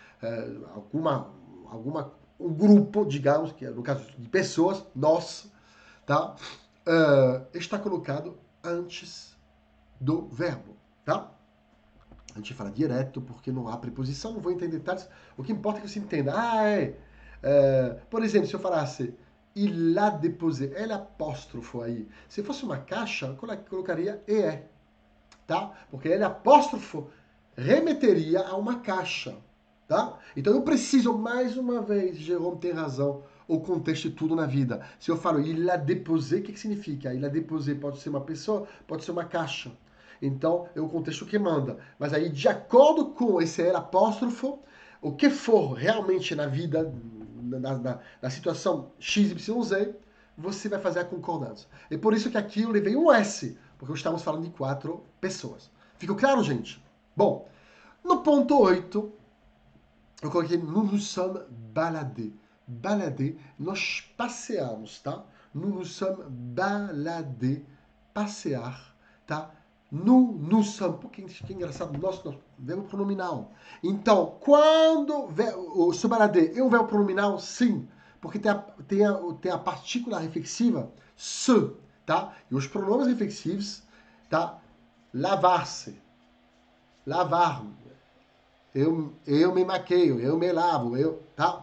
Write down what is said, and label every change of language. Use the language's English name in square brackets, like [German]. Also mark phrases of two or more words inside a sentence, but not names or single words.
[Portuguese] Um grupo, digamos, que é no caso de pessoas, nós, tá? Está colocado antes do verbo, tá? A gente fala direto porque não há preposição, não vou entender detalhes. O que importa é que você entenda. Por exemplo, se eu falasse [French] il a déposé, [Portuguese] é apóstrofo aí. Se fosse uma caixa, eu colocaria EE, tá? Porque ele apóstrofo remeteria a uma caixa, tá? Então eu preciso, mais uma vez, Jerome tem razão, o contexto de tudo na vida. Se eu falo [French] il a déposé, [Portuguese] o que significa? [French] Il a déposé [Portuguese] pode ser uma pessoa, pode ser uma caixa. Então, é o contexto que manda. Mas aí, de acordo com esse apóstrofo, o que for realmente na vida, na situação XYZ, você vai fazer a concordância. É por isso que aqui eu levei um S, porque estamos falando de 4 pessoas. Ficou claro, gente? Bom, no ponto 8, eu coloquei [French] nous nous sommes baladés. [Portuguese] Baladés, nós passeamos, tá? [French] Nous nous sommes baladés, [Portuguese] passear, tá? [French] Nous sommes, [Portuguese] porque que engraçado, nosso verbo pronominal. Então, quando o [French] se balader [Portuguese] é um verbo pronominal, sim, porque tem a partícula reflexiva se, tá? E os pronomes reflexivos, tá? Lavar-se, lavar, eu me maqueio, eu me lavo, tá?